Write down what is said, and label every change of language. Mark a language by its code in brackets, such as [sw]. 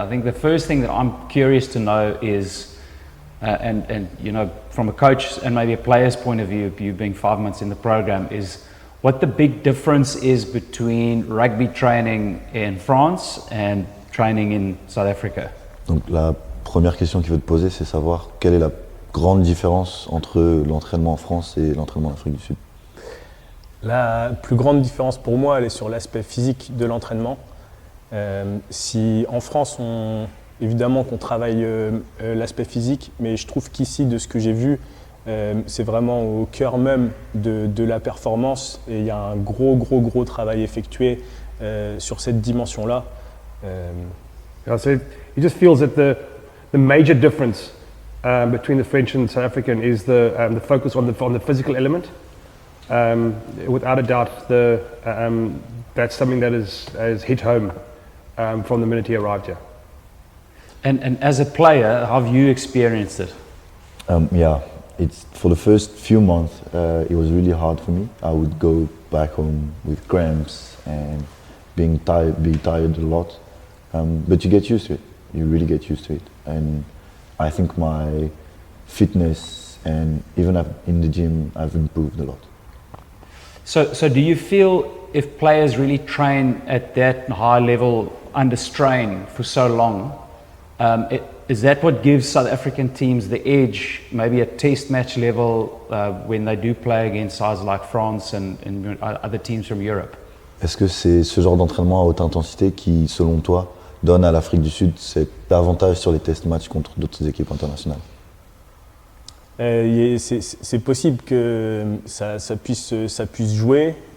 [en] I think the first thing that I'm curious to know is. And from a coach and maybe a player's point of view, you being 5 months in the program, is what the big difference is between rugby training in France and training in South Africa? [fr] Donc la première question qu'il veut te poser, c'est savoir quelle est la grande différence entre l'entraînement en France et l'entraînement en Afrique du Sud. La plus grande différence pour moi, elle est sur l'aspect physique de l'entraînement. Si en France, évidemment qu'on travaille l'aspect physique, mais je trouve qu'ici, de ce que j'ai vu, c'est vraiment au cœur même de la performance et il y a un gros travail effectué sur cette dimension-là. [en] So he just feels that the major difference between the French and South African is the focus on the physical element. Without a doubt, that's something that has hit home from the minute he arrived here. And as a player, how have you experienced it? Yeah, it's for the first few months, it was really hard for me. I would go back home with cramps and being tired a lot. But you get used to it. You really get used to it. And I think my fitness and even in the gym, I've improved a lot. So do you feel if players really train at that high level under strain for so long, is that what gives South African teams the edge, maybe at test match level, when they do play against sides like France and other teams from Europe? [fr] Est-ce que c'est ce genre d'entraînement à haute intensité qui, selon toi, donne à l'Afrique du Sud cet avantage sur les test matchs contre d'autres équipes internationales? C'est possible que ça puisse jouer.